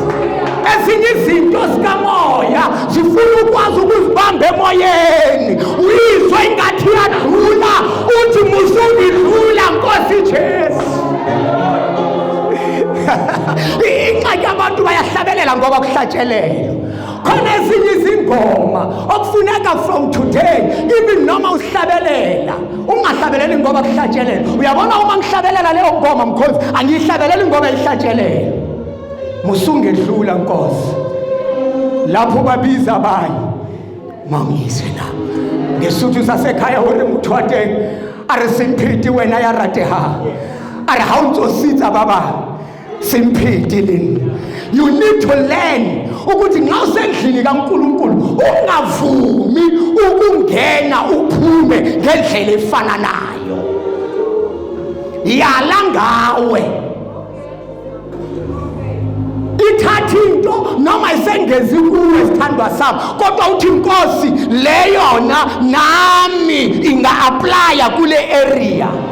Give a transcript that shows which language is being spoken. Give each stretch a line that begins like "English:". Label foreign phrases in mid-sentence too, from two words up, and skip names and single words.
Zulu: Ezinye izinto zikamoya zifuna ukwazi ukuzibamba emoyeni, uyizwe ingathi yadlula, uthi musungidlula Nkosi Jesu. Ingxaki abantu bayahlabelela ngoba kuhlatshelelwe, khona ezinye izingoma okufuneka
English: from today even
Zulu: noma uhlabelela ungahlabeleli ngoba kuhlatshelela. Uyabona uma ngihlabelela leyo ngoma mkhosi angiyihlabeleli ngoba ihlatshelela. Musungedlula Nkosi lapho babiza abanye mangizwe la ngesuthu sasekhaya
Southern Sotho: hore muthwate are simphiti wena ya rateha are ha utsositsa baba simphiti lini.
English: You need to learn
Zulu: ukuthi nxa usendlini kaNkulunkulu ungavumi ukungena uphume ngendlela efana nayo. Yala ngawe ithatha into noma isengezi kuwe sithandwa sami kodwa uthi Nkosi le yona nami inga-applya kule area.